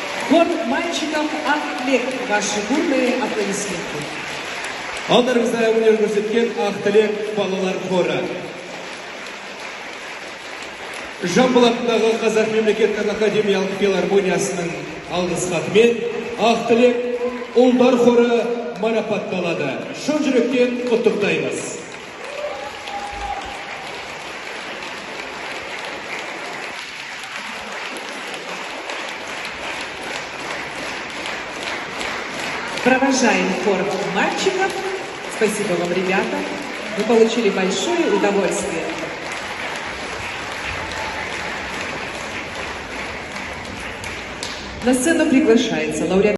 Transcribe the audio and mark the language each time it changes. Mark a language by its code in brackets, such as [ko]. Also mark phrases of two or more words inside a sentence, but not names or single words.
[ru] Хор мальчиков «Ақ-тілек». Ваши бурные аплодисменты. [kk] Алдарыңызда өнер көрсеткен «Ақ-тілек» балалар хоры. Жамбыл атындағы Қазақ мемлекеттік академиялық филармониясының алғыс хатымен «Ақ-тілек» ұлдар хоры марапатталады. Шын жүректен құттықтаймыз. [ru] Провожаем хор мальчиков. Спасибо вам, ребята. Вы получили большое удовольствие. На сцену приглашается лауреат